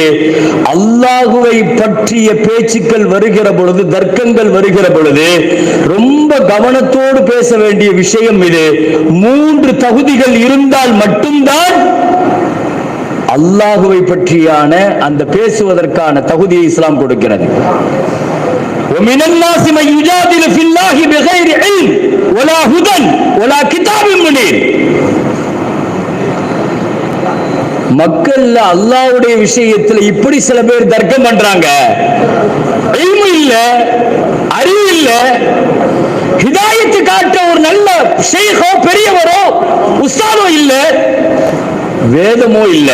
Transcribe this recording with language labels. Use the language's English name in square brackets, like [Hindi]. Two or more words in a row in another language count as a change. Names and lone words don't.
[Tamil] அல்லாஹுவை பற்றிய பேச்சுக்கள் வருகிற பொழுது, தர்க்கங்கள் வருகிற பொழுது ரொம்ப கவனத்தோடு பேச வேண்டிய விஷயம் இது. 3 தகுதிகள் இருந்தால் மட்டும்தான் அல்லாஹுவை பற்றியான அந்த பேசுவதற்கான தகுதியை இஸ்லாம் கொடுக்கிறது. [Arabic] ومن الناس من يجادل في الله بغير علم ولا هدى ولا كتاب منير. [Tamil] மக்கள்ல அல்லாஹ்வுடைய விஷயத்துல இப்படி சில பேர் தர்க்கம் பண்றாங்க. இல்மு இல்ல, அறிவு இல்ல, ஹிதாயத்து காட்ட ஒரு நல்ல ஷேഖோ பெரியவரோ உஸ்தாதோ இல்ல, வேதமோ இல்ல.